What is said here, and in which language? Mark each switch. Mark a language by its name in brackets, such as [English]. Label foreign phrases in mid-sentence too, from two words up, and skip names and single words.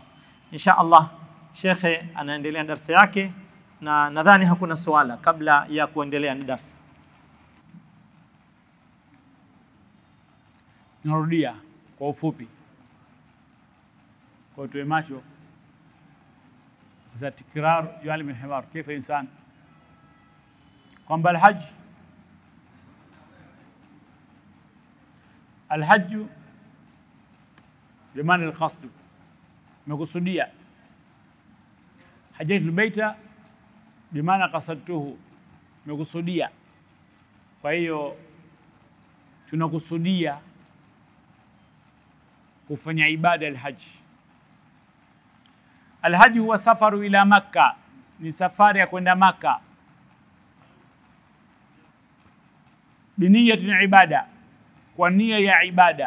[Arabic] إن شاء الله [Swahili] shekhe anaendelea darasa yake, na nadhani hakuna swala kabla ya kuendelea na darasa. Narudia kwa ufupi, kwa tuwe macho za [Arabic] تكرار يعلم الحمار كيف إنسان, [Swahili] kwamba [Arabic] الحج بمعنى القصد، مقصودية. حجيت البيت بمعنى قصدته، مقصودية. [Swahili] Kwa hiyo tunakusudia kufanya ibada al-haji. [Arabic] الحج هو سفر إلى مكة, [Swahili] ni safari ya kwenda Makkah. [Arabic] بنية عبادة, [Swahili] kwa nia ya ibada.